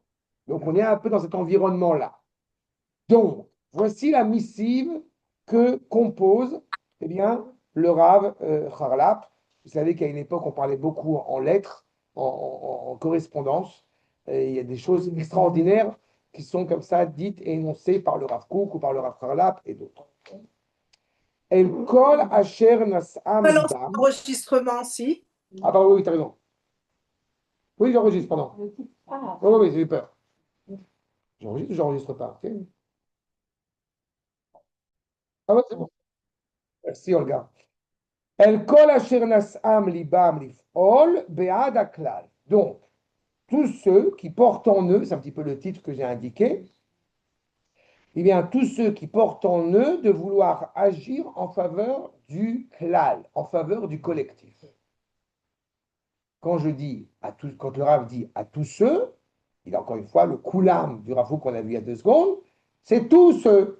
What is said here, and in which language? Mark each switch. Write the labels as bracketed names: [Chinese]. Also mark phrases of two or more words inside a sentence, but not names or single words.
[French] Donc, on est un peu dans cet environnement-là. Donc, voici la missive que compose eh bien, le Rav Harlap. Vous savez qu'à une époque, on parlait beaucoup en lettres, en correspondance. Et il y a des choses extraordinaires qui sont comme ça dites et énoncées par le Rav Kook ou par le Rav Harlap et d'autres. [Hebrew] אל כל אשר נשאם [French] Balance [Hebrew] libam. [French] l'enregistrement, si. Ah, pardon, oui, tu as raison. Oui, j'enregistre, pardon. Oui, oui, j'ai eu peur. J'enregistre ou j'enregistre pas? Ok. Ah, ouais, c'est bon. Merci, Olga. [Hebrew] אל כל אשר נשאם לבם לפעול בעד הכלל. [French] Donc, tous ceux qui portent en eux, c'est un petit peu le titre que j'ai indiqué, eh bien, tous ceux qui portent en eux de vouloir agir en faveur du klal, en faveur du collectif. Quand je dis à tous, quand le Rav dit à tous ceux, il a encore une fois le koulam du Rav qu'on a vu il y a 2 secondes, c'est tous ceux.